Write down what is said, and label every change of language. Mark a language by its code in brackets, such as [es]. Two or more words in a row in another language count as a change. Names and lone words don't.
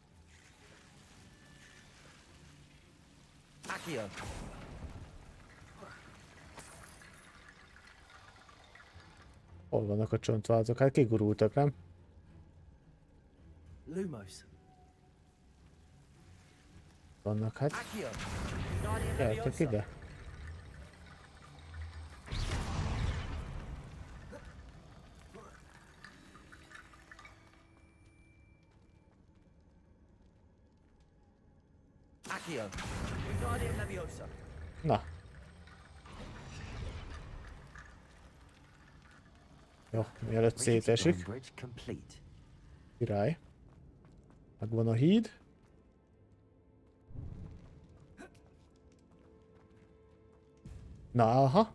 [la] Accio. [hu] Hol vannak a csontvázok? Hát kigurultak, nem? [la] Lumos. [hu] Vannak, hát. [la] Accio. Wingardium [hu] Gyertek [la] Leviosa. [hu] ide. [la] Accio. Wingardium Leviosa. [hu] Na. Jó, mielőtt szétesik. [en] Bridge complete. [hu] Király. Megvan a híd. Na, aha.